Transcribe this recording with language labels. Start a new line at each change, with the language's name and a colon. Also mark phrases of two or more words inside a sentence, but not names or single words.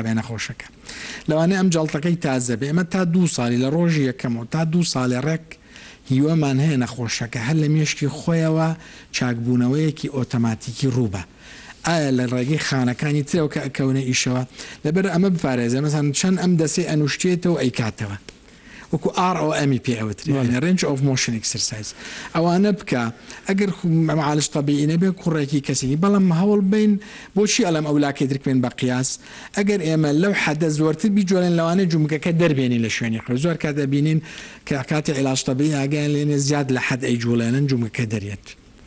Central Kurdish: بێ نەخۆشەکە لەوانەیە ئەم جەڵتەکەی تازە بێ ئەمە تا 2 ساڵی لە ڕۆژی یەکەمەوە تا 2 ساڵی ڕێک هیوەمان هەیە نەخۆشەکە هەر لە مێشکی خۆیەوە چاکبوونەوەیەکی ئۆتۆماتیکی ڕووبە ئایا لە ڕێگەی خانەکانی ترەوە کە ئەکەونە ئیشەوە لەبەر ئەمە بپارێزە مەسەن چەند ئەم دەسێ ئەنوشتێتەوە ئەیکاتەوە وەکو ROM پێوتری
English: range of motion exercise
Central Kurdish: ئەوانە بکە ئەگەر
Arabic: معالج طبیعی
Central Kurdish: نەبێ کوڕێکی کەسێکی بەڵام هەوڵ بین بۆچی ئەلەم ئەولاکەی درکبێن بە قیاس ئەگەر ئێمە لەو حەدە زۆرتر بیجۆڵێن لەوانە جومکەکە دەربێنی لە شوێنی خۆ زۆر کات دەبینین کە کاتی
Arabic: عیلاج طبیعی
Central Kurdish: ئاگیان لێنێ زیاد لە حەد ئەیجوڵێنن جومکەکە دەرێت